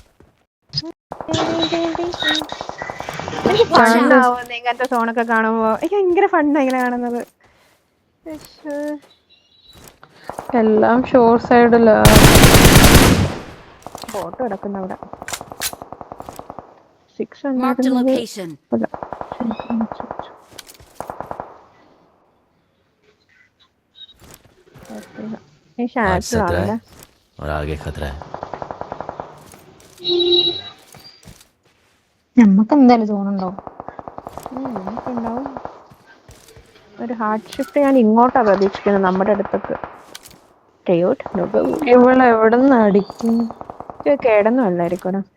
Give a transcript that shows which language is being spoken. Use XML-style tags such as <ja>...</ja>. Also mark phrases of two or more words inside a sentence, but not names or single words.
<ml>ഫണ്ണാവുന്നു ഇങ്ങനത്തെ സോണൊക്കെ കാണുമ്പോ. എനിക്ക് ഭയങ്കര ഫണ്ണാ ഇങ്ങനെ കാണുന്നത്. എല്ലാം ഷോർ സൈഡിലാ ഫോട്ടോ കിടക്കുന്ന അവിടെ. 6</ml> <hi>आज खतरा है और आगे खतरा है.</hi> <ml>നമ്മക്ക് എന്തായാലും തോന്നുന്നുണ്ടാവും. നമുക്കുണ്ടാവും. ഒരു</ml> <en>hard shift</en> <ml>ഞാൻ ഇങ്ങോട്ടാ പ്രതീക്ഷിക്കുന്നത്, നമ്മുടെ അടുത്തേക്ക്. ഇവിടെ എവിടെന്ന് അടിക്കും കേടൊന്നും അല്ലായിരിക്കും.</ml>